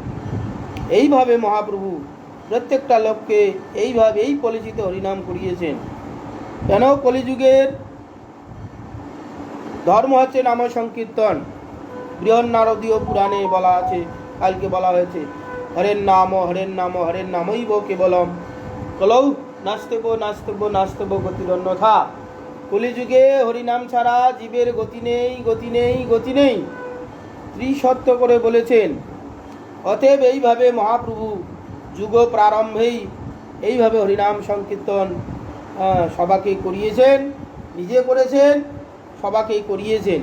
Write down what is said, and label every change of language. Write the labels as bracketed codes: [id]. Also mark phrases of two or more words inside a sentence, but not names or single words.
[bn] এইভাবে মহাপ্রভু প্রত্যেকটা লোককে এই পরিচিত হরিনাম করিয়েছেন। কেন? কলিযুগের ধর্ম হচ্ছে নাম সংকীর্তন। বৃহন্নারদীয় পুরাণে বলা আছে, কালকে বলা হয়েছে, [sa] হরের নাম হরের নাম হরের নামইব কেবলম কলৌ নাস্তেব নাস্তেব নাস্তেব গতিরন্যথা। [bn] কলিযুগে হরিনাম ছাড়া জীবের গতি নেই, গতি নেই, গতি নেই, ত্রিসত্য করে বলেছেন। অতএব এইভাবে মহাপ্রভু যুগ প্রারম্ভেই এইভাবে হরিনাম সংকীর্তন সবাকে করিয়েছেন, নিজে করেছেন, সবাকেই করিয়েছেন।